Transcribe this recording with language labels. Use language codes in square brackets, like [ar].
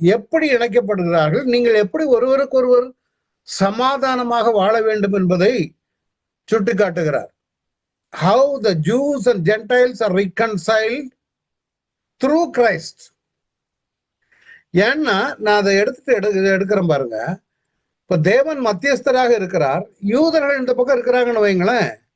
[ta] எப்படி இணைக்கப்படுகிறார்கள், நீங்கள் எப்படி ஒருவருக்கொருவர் சமாதானமாக வாழ வேண்டும் என்பதை சுட்டி காட்டுகிறார். [en] How the Jews and Gentiles are reconciled through Christ. [ta] ஏன்னா நான் அதை எடுக்கிறேன் பாருங்க. இப்ப தேவன் மத்தியஸ்தராக இருக்கிறார், யூதர்கள் இந்த பக்கம் இருக்கிறாங்கன்னு வைங்களேன்.